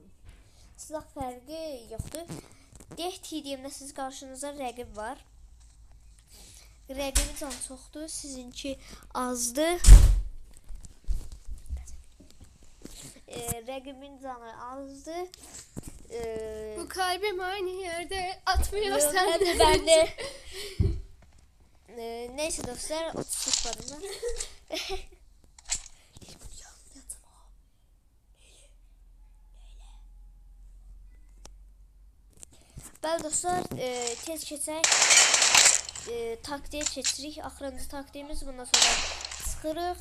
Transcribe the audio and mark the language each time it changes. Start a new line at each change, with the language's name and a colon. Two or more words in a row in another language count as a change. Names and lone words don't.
Azerbaijani: Silah fərqi yoxdur. Deyək TDM-də siz qarşınıza rəqib var. Rəqibin canı çoxdur, sizinki azdır. Rəqibin canı azdır.
Turkish: Bu kalbim aynı yerde atmıyor sen de. Ben de. Neyse dostlar, 30 varım.
Azerbaijani: Bəli dostlar, tez keçək. Taktiyə keçirik. Axırıncı taktiğimiz, bundan sonra çıxırıq.